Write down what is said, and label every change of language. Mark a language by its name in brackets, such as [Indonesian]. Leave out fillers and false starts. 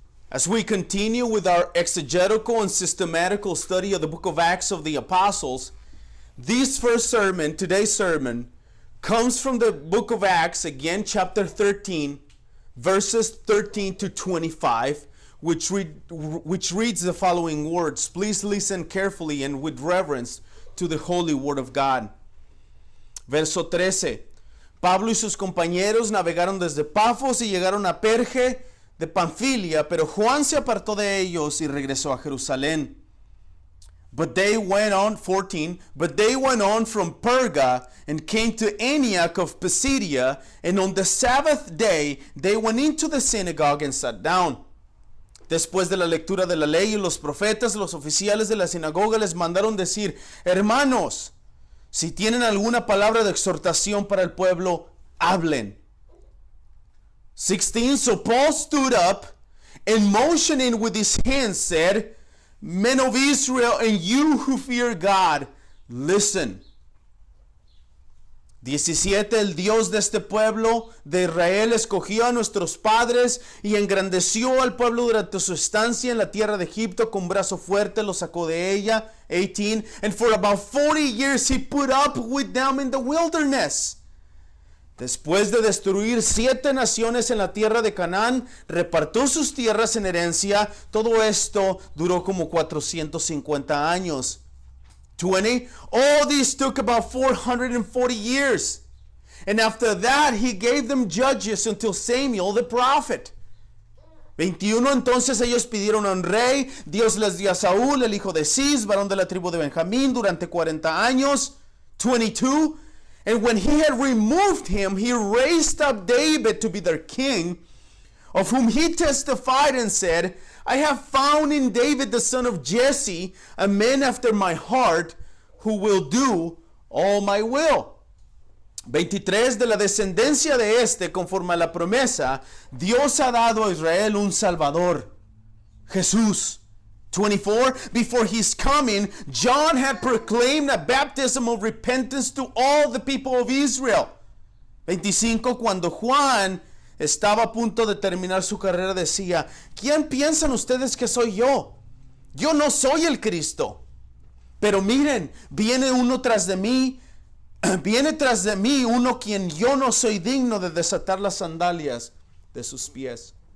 [English] As we continue with our exegetical and systematical study of the book of Acts of the Apostles, this first sermon, today's sermon, comes from the book of Acts, again chapter 13, verses 13 to 25, which reads the following words. Please listen carefully and with reverence to the holy word of God. [Spanish] Verso 13. Pablo y sus compañeros navegaron desde Pafos y llegaron a Perge de Panfilia, pero Juan se apartó de ellos y regresó a Jerusalén. [English] But they went on from Perga and came to Antioch of Pisidia, and on the Sabbath day they went into the synagogue and sat down. [Spanish] Después de la lectura de la ley y los profetas, los oficiales de la sinagoga les mandaron decir: hermanos, si tienen alguna palabra de exhortación para el pueblo, hablen. 16. [English] So Paul stood up and motioning with his hand said, Men of Israel, and you who fear God, listen. 17. [Spanish] El Dios de este pueblo de Israel escogió a nuestros padres y engrandeció al pueblo durante su estancia en la tierra de Egipto. Con brazo fuerte los sacó de ella. 18. [English] And for about 40 years he put up with them in the wilderness. [Spanish] Después de destruir 7 naciones en la tierra de Canaán, repartió sus tierras en herencia. Todo esto duró como 450 años. 20. [English] All this took about 440 years. And after that he gave them judges until Samuel the prophet. 21. [Spanish] Entonces ellos pidieron a un rey. Dios les dio a Saúl, el hijo de Cis, varón de la tribu de Benjamín, durante 40 años. 22. [English] And when he had removed him, he raised up David to be their king, of whom he testified and said, I have found in David the son of Jesse, a man after my heart, who will do all my will. [Spanish] 23. De la descendencia de este, conforme a la promesa, Dios ha dado a Israel un Salvador, Jesús. 24. [English] Before his coming, John had proclaimed a baptism of repentance to all the people of Israel. 25. [Spanish] Cuando Juan estaba a punto de terminar su carrera, decía: ¿quién piensan ustedes que soy yo? Yo no soy el Cristo. Pero miren, viene tras de mí uno quien yo no soy digno de desatar las sandalias de sus pies.